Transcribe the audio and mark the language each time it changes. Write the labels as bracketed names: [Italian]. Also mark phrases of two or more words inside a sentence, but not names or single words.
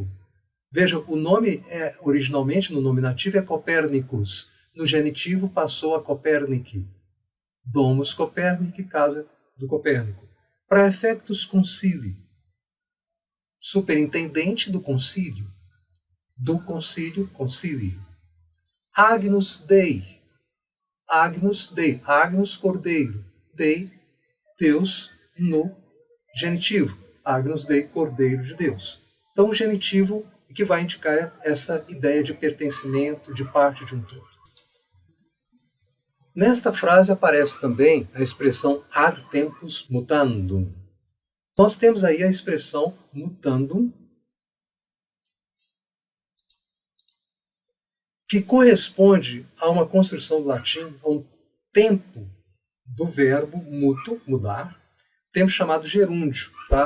[Portuguese] Veja, o nome originalmente no nominativo é Copernicus. No genitivo passou a Copernici. [Latin] Domus Copernici, [Portuguese] casa do Copérnico. [Latin] Praefectus concilii, [Portuguese] superintendente do concílio. Do concílio, [Latin] concilii. Agnus Dei. Agnus Dei. Agnus, [Portuguese] cordeiro. Dei, Deus, no genitivo. [Latin] Agnus Dei, [Portuguese] cordeiro de Deus. Então, o genitivo que vai indicar essa ideia de pertencimento, de parte de um todo. Nesta frase aparece também a expressão [Latin] ad tempus mutandum. [Portuguese] Nós temos aí a expressão mutandum, que corresponde a uma construção do latim, a um tempo do verbo muto, mudar, tempo chamado gerúndio, tá?